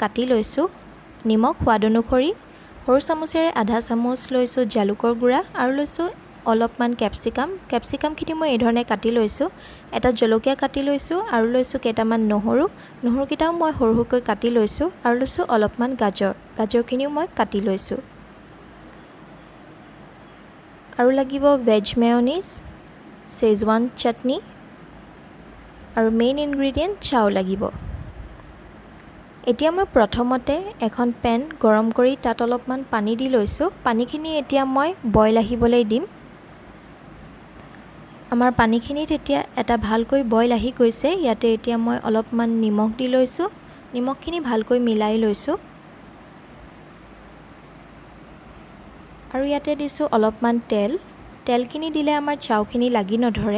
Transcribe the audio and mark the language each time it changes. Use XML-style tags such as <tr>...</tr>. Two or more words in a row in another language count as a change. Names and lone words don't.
<as>কাটি লৈছোঁ নিমখ সোৱাদ অনুসৰি সৰু চামুচেৰে আধা চামুচ লৈছোঁ জালুকৰ গুড়া আৰু লৈছোঁ অলপমান কেপচিকামখিনি মই এই ধৰণে কাটি লৈছোঁ এটা জলকীয়া কাটি লৈছোঁ আৰু লৈছোঁ কেইটামান নহৰুকেইটাও মই সৰুকৈ কাটি লৈছোঁ আৰু লৈছোঁ অলপমান গাজৰখিনিও মই কাটি লৈছোঁ আৰু লাগিব</as> <en>veg mayonnaise</en> <hi>शेजवान चटनी और</hi> <en>main ingredient</en> <as>चाउ লাগিব। এতিয়া মই প্ৰথমতে এখন পেন গৰম কৰি তাত অলপমান পানী দি লৈছোঁ পানীখিনি এতিয়া মই বইল আহিবলৈ দিম। আমাৰ পানীখিনিত এতিয়া এটা ভালকৈ বইল আহি গৈছে ইয়াতে এতিয়া মই অলপমান নিমখ দি লৈছোঁ নিমখখিনি ভালকৈ মিলাই লৈছোঁ আৰু ইয়াতে দিছোঁ অলপমান তেলখিনি দিলে আমাৰ চাউখিনি লাগি নধৰে।</as>